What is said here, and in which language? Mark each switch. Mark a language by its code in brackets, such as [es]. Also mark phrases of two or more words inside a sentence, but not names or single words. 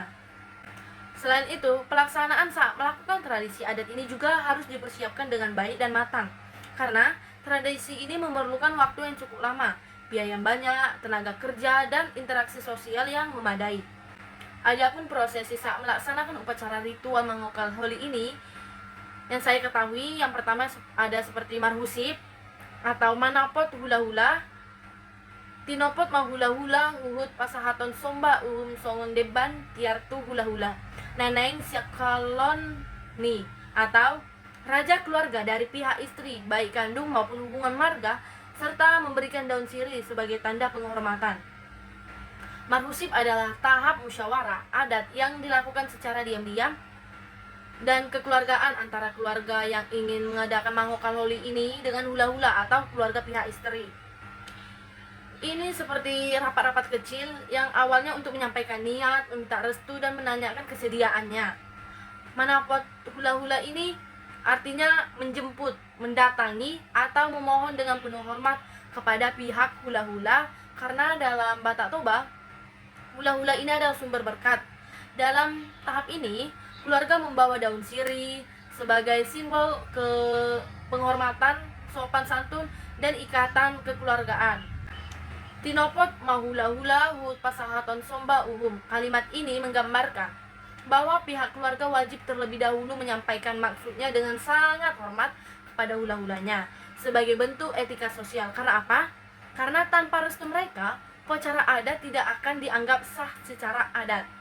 [id] Selain itu, pelaksanaan saat melakukan tradisi adat ini juga harus dipersiapkan dengan baik dan matang, karena tradisi ini memerlukan waktu yang cukup lama, biaya yang banyak, tenaga kerja, dan interaksi sosial yang memadai. Adapun prosesi saat melaksanakan upacara ritual Mangokal Holi ini, yang saya ketahui, yang pertama ada seperti marhusip atau [bbc] manapot hula-hula, tinopot mahula-hula, huhut pasahaton somba, songon deban, tiartu hula-hula, neneng siakalon ni, [id] atau raja keluarga dari pihak istri, baik kandung maupun hubungan marga, serta memberikan daun sirih sebagai tanda penghormatan. Marhusip adalah tahap musyawarah adat yang dilakukan secara diam-diam dan kekeluargaan antara keluarga yang ingin mengadakan Mangokal Holi ini dengan hula-hula atau keluarga pihak istri. Ini seperti rapat-rapat kecil yang awalnya untuk menyampaikan niat, meminta restu, dan menanyakan kesediaannya. [bbc] Manapot hula-hula [id] ini artinya menjemput, mendatangi, atau memohon dengan penuh hormat kepada pihak hula-hula, karena dalam Batak Toba, hula-hula ini adalah sumber berkat. Dalam tahap ini, keluarga membawa daun sirih sebagai simbol penghormatan, sopan santun, dan ikatan kekeluargaan. [bbc] Tinopot mahula-hula hut pasahaton somba uhum. [id] Kalimat ini menggambarkan bahwa pihak keluarga wajib terlebih dahulu menyampaikan maksudnya dengan sangat hormat kepada hula-hulanya sebagai bentuk etika sosial. Karena apa? Karena tanpa restu mereka, upacara adat tidak akan dianggap sah secara adat.